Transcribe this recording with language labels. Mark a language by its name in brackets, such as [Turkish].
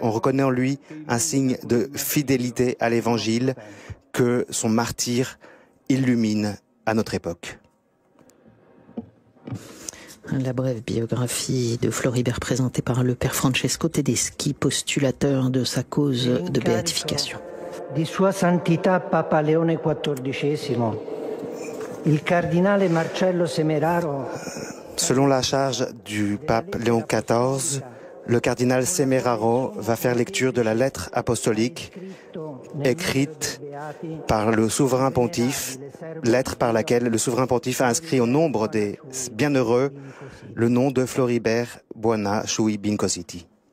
[French] On reconnaît en lui un signe de fidélité à l'Évangile que son martyre illumine à notre époque. La brève biographie de Floribert présentée par le père Francesco Tedeschi, postulateur de sa cause de béatification. [Italian] Di Sua Santità Papa Leone XIV. Il cardinale Marcello Semeraro. [French] Selon la charge du pape Léon XIV, le cardinal Semeraro va faire lecture de la lettre apostolique écrite par le souverain pontife, lettre par laquelle le souverain pontife a inscrit au nombre des bienheureux le nom de Floribert Bwana Chui Binkositi.